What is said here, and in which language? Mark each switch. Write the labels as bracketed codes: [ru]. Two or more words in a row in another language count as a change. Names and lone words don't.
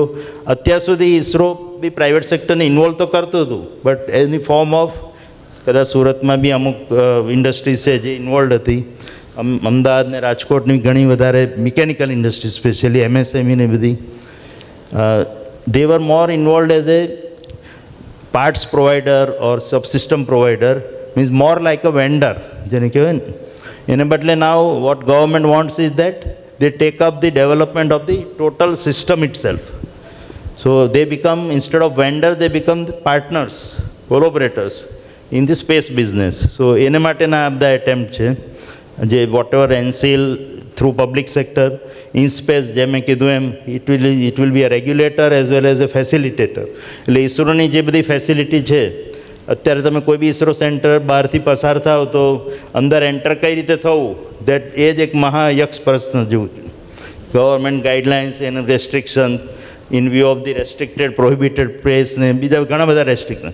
[gu] અત્યાર સુધી ઇસરો બી પ્રાઇવેટ સેક્ટરને ઇન્વોલ્વ તો કરતું હતું, બટ એની [en] form of [gu] કદાચ સુરતમાં બી અમુક ઇન્ડસ્ટ્રીઝ છે જે ઇન્વોલ્વ હતી, અમદાવાદ ને રાજકોટની ઘણી વધારે [en] mechanical industry specially MSME [gu] ને બધી, [en] they were more involve as a parts provider or subsystem provider, means more like a vendor [gu] જેને કહેવાય ને. એને બદલે [en] now what government wants is that they take up the development of the total system itself. So they become, instead of vendor, they become the partners, collaborators in the space business. So [gu] એને માટેના આ બધા [en] attempt [gu] છે જે [en] whatever NCL through public sector in space, [gu] જેમ મેં કીધું એમ [en] it will be a regulator as well as a facilitator. [gu] એટલે ઇસરોની જે બધી ફેસિલિટી છે, અત્યારે તમે કોઈ બી ઇસરો સેન્ટર બહારથી પસાર થાવ તો અંદર એન્ટર કઈ રીતે થવું, દેટ એ જ એક મહાયક્ષ પ્રશ્ન જેવું છે. [en] Government guidelines and restriction in view of the restricted prohibited place [gu] ને બીજા ઘણા બધા [en] રેસ્ટ્રિક્શન.